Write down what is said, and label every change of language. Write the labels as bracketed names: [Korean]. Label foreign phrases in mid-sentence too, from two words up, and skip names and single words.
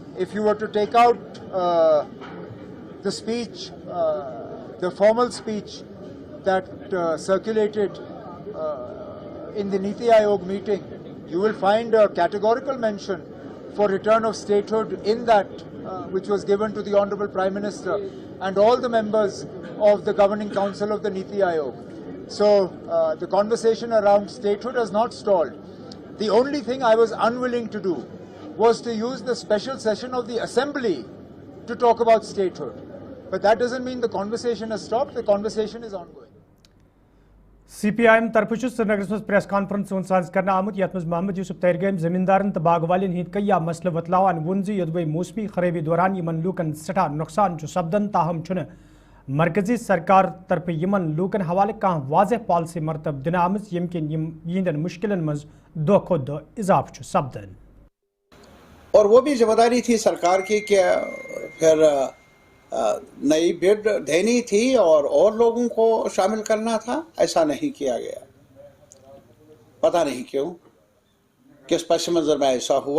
[English] If you were to take out the speech, the formal speech that circulated in the Niti Aayog meeting, you will find a categorical mention for return of statehood in that, which was given to the Honorable Prime Minister and all the members of the Governing Council of the Niti Aayog. So the conversation around statehood has not stalled. The only thing I was unwilling to do was to use the special session of the Assembly to talk about statehood. But that doesn't mean the conversation has stopped. The conversation is ongoing. [Kashmiri] CPIM तरफ श्रीनगर में [English] press conference [Kashmiri] साज कर आमुत यथ मोहम्मद यूसुफ तैरगम जमींदारन तो बाग वालन हंद कया मसल वतलावान वोन जोदवे मौसमी खराबी दौरान यमन लूकन सठा नुकसान सपदन ताहम मरकजी सरकार तरफ यमन लूकन हवाले कह वाजह पॉलिसी मरतब दिन आम यम किन यहंदन मुश्किलन मज दो खो दो इजाफ सपदन। [Hindi] और वो भी जिम्मेदारी थी सरकार की कि फिर नई बिड देनी थी और लोगों को शामिल करना था। ऐसा नहीं किया गया, पता नहीं क्यों, किस पस मंजर में ऐसा हुआ।